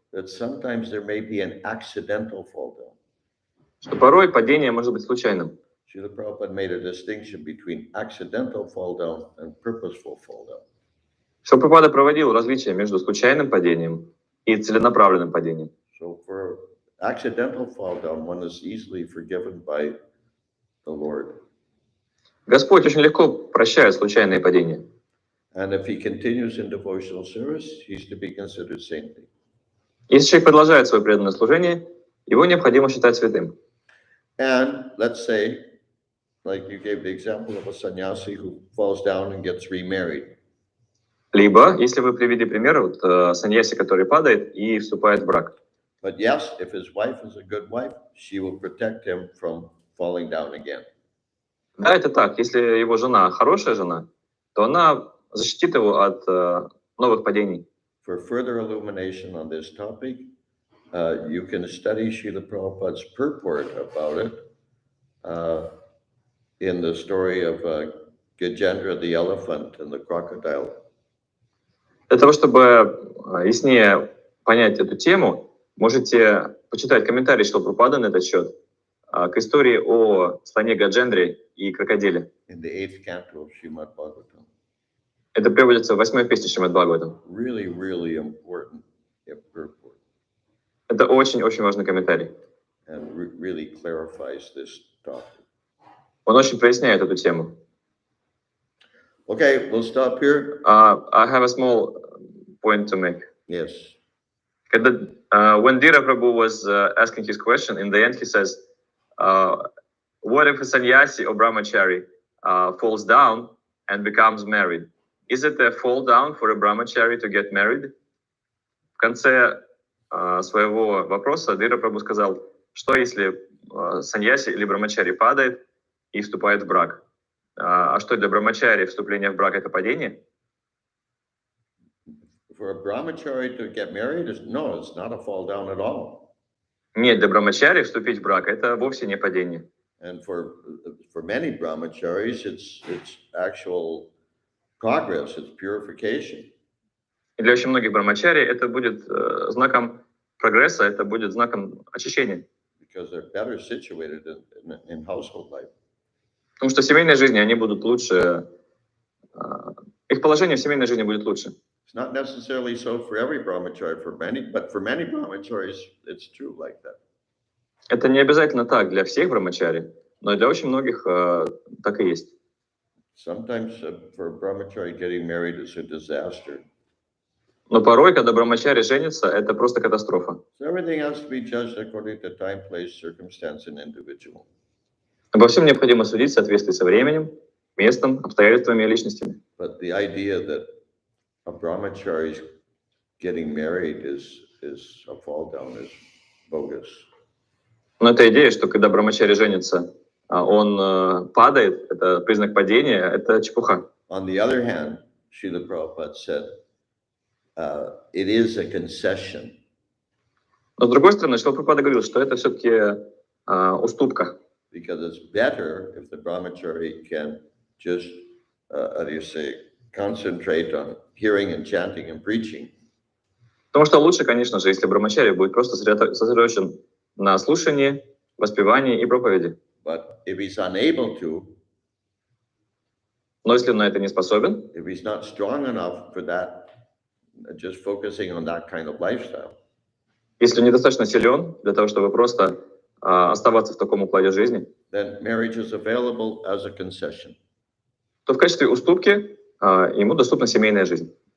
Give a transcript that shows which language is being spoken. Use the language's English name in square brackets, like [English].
[English] that sometimes there may be an accidental fall down. [Russian] что порой падение может быть случайным. [English] Srila Prabhupada made a distinction between accidental fall down and purposeful fall down. [Russian] Шрила Прабхупада проводил различие между случайным падением и целенаправленным падением. [English] So for accidental fall down, one is easily forgiven by the Lord. [Russian] Господь очень легко прощает случайные падения. [English] And if he continues in devotional service, he's to be considered saintly. [Russian] Если человек продолжает свое преданное служение, его необходимо считать святым. [English] And let's say, like you gave the example of a sannyasi who falls down and gets remarried. [Russian] Либо, если вы привели пример, саньяси, который падает и вступает в брак. [English] But yes, if his wife is a good wife, she will protect him from falling down again. [Russian] Да, это так. Если его жена хорошая жена, то она защитит его от новых падений. [English] For further illumination on this topic, you can study Srila Prabhupada's purport about it in the story of Gajendra the elephant and the crocodile. [Russian] Для того, чтобы яснее понять эту тему, можете почитать комментарий Шрилы Прабхупады на этот счет к истории о слоне Гаджендре и крокодиле. [English] In the 8th canto of Srimad Bhagavatam. [Russian] Это приводится в 8-й песне Шримад Бхагаватам. [English] Really, really important purport. [Russian] Это очень-очень важный комментарий. [English] And really clarifies this topic. [Russian] Он очень проясняет эту тему. [English] Okay, we'll stop here. I have a small point to make. Yes. When Dhira Prabhu was asking his question, in the end he says, what if a sannyasi or brahmachari falls down and becomes married? Is it a fall down for a brahmachari to get married? [Russian] В конце своего вопроса Dhira Prabhu сказал, что если саньяси или брахмачари падает и вступает в брак? А что для брахмачари вступление в брак — это падение? [English] For a brahmachari to get married, no, it's not a fall down at all. [Russian] Нет, для брахмачари вступить в брак — это вовсе не падение. [English] And for many brahmacharis, it's actual progress, it's purification. [Russian] И для очень многих брахмачари это будет знаком прогресса, это будет знаком очищения. [English] Because they're better situated in household life. [Russian] Потому что в семейной жизни они будут лучше, их положение в семейной жизни будет лучше. [English] It's not necessarily so for every brahmachari, but for many brahmacharis, it's true like that. [Russian] Это не обязательно так для всех брахмачари, но для очень многих так и есть. [English] Sometimes for a brahmachari getting married is a disaster. [Russian] Но порой, когда брахмачари женится, это просто катастрофа. [English] So everything has to be judged according to time, place, circumstance, and individual. [Russian] Обо всем необходимо судить в соответствии со временем, местом, обстоятельствами и личностями. [English] But the idea that a brahmachari getting married is a fall down is bogus. [Russian] Но эта идея, что когда брамачари женится, он падает, это признак падения, это чепуха. [English] On the other hand, Srila Prabhupada said, it is a concession. [Russian] Но с другой стороны, Шрила Прабхупада говорил, что это все-таки уступка. [English] Because it's better if the brahmachari can just, how do you say, concentrate on hearing and chanting and preaching. [Russian] Потому что лучше, конечно же, если брамачари будет просто сосредоточен на слушании, воспевании и проповеди. [English] But if he's unable to, [Russian] Но если он на это не способен, [English] if he's not strong enough for that, just focusing on that kind of lifestyle, [Russian] если он недостаточно силен для того, чтобы просто оставаться в таком укладе жизни, [English] then marriage is available as a concession. [Russian] то в качестве уступки ему доступна семейная жизнь.